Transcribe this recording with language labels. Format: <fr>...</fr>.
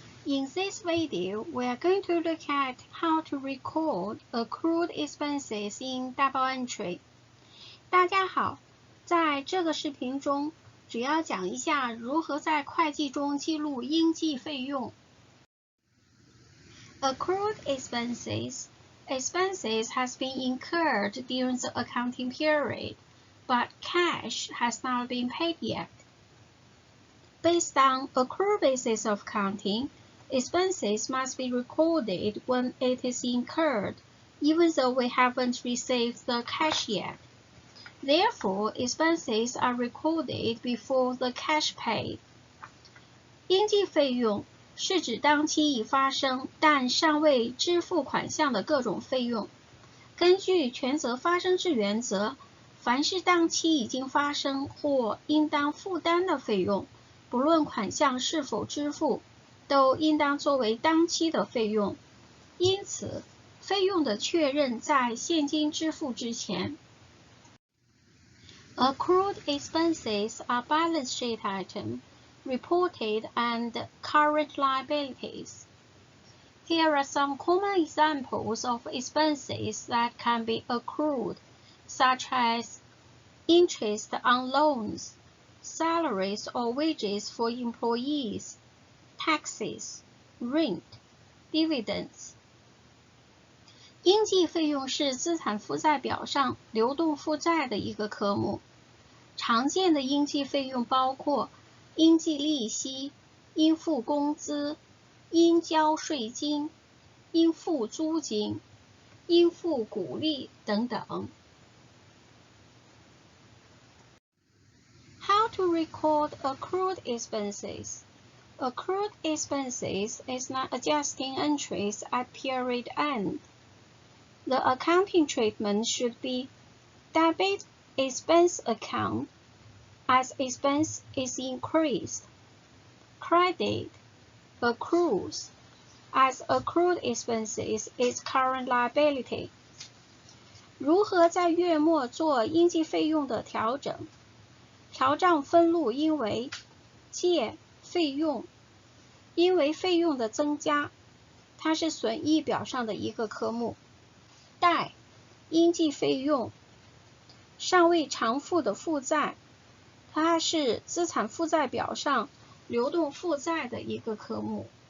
<en>In this video, we are going to look at how to record accrued expenses in double entry.</en> <zh>大家好，在这个视频中，主要讲一下如何在会计中记录应计费用。</zh> <en>Accrued expenses. Expenses has been incurred during the accounting period, but cash has not been paid yet. Based on accrued basis of accounting, expenses must be recorded when it is incurred, even though we haven't received the cash yet. Therefore, expenses are recorded before the cash paid.</en> <zh>应计费用是指当期已发生但尚未支付款项的各种费用。根据权责发生制原则，凡是当期已经发生或应当负担的费用，不论款项是否支付，都应当作为当期的费用。因此，费用的确认在现金支付之前。</zh> <en>Accrued expenses are balance sheet item, reported and current liabilities. Here are some common examples of expenses that can be accrued, such as interest on loans, salaries or wages for employees, taxes, rent, dividends.</en> <zh>应计费用是资产负债表上流动负债的一个科目。常见的应计费用包括应计利息、应付工资、应交税金、应付租金、应付股利等等。</zh> <en>How to record accrued expenses? Accrued expenses is not adjusting entries at period end. The accounting treatment should be debit expense account as expense is increased, credit accrues as accrued expenses is current liability.</en> <zh>如何在月末做应计费用的调整？调账分录应为借费用，因为费用的增加，它是损益表上的一个科目。贷应计费用，尚未偿付的负债，它是资产负债表上流动负债的一个科目。</zh>